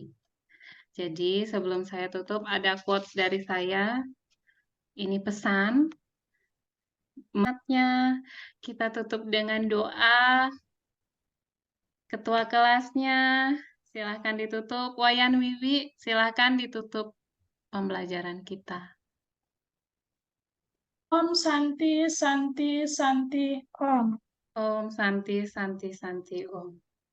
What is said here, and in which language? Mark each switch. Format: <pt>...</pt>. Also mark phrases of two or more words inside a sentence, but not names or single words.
<id>Jadi sebelum saya tutup ada quotes dari saya. Ini pesan. Kita tutup dengan doa. Ketua kelasnya, silahkan ditutup. Wayan Wiwi, silahkan ditutup pembelajaran kita.</id> <sa>Om Santi, Santi, Santi, Om. Om Santi, Santi, Santi, Om.</sa>